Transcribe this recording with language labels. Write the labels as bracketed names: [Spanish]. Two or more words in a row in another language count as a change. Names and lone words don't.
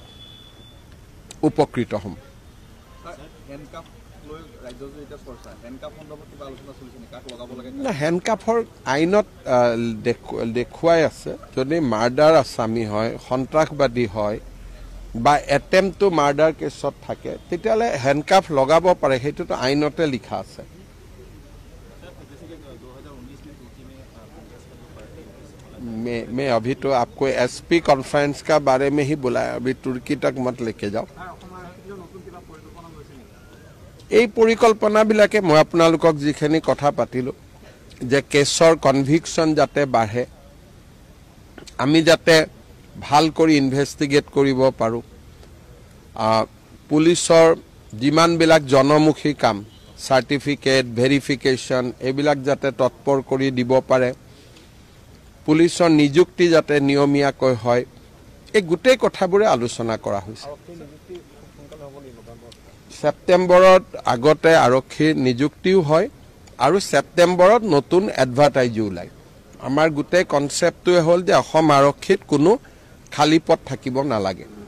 [Assamese] উপকৃত হ'ম হেণ্ডকাফৰ আইনত দেখুৱাই আছে যদি মাৰ্ডাৰ আসামী হয় সন্ত্ৰাসবাদী হয় বা [English] attempt to murder [Assamese] কেছত থাকে তেতিয়ালে হেণ্ডকাফ লগাব পাৰে সেইটোতো আইনতে লিখা আছে [Hindi] मैं अभी तो आपको एसपी कॉन्फ्रेंस का बारे में ही बुलाया अभी तुर्की तक मत लेके जाओ [Assamese] এই পৰিকল্পনাবিলাকে মই আপোনালোকক যিখিনি কথা পাতিলো যে কেছৰ কনভিকশন যাতে বাঢ়ে আমি যাতে ভাল কৰি ইনভেষ্টিগেট কৰিব পাৰো পুলিচৰ যিমানবিলাক জনমুখী কাম [English] certificate verification [Assamese] এইবিলাক যাতে তৎপৰ কৰি দিব পাৰে পুলিচৰ নিযুক্তি যাতে নিয়মীয়াকৈ হয় এই গোটেই কথাবোৰে আলোচনা কৰা হৈছে সেপ্টেম্বৰত আগতে আৰক্ষীৰ নিযুক্তিও হয় আৰু সেপ্টেম্বৰত নতুন এডভাৰটাইজও ওলাই আমাৰ গোটেই কনসেপ্টটোৱে হ'ল যে অসম আৰক্ষীত কোনো খালী পথ থাকিব নালাগে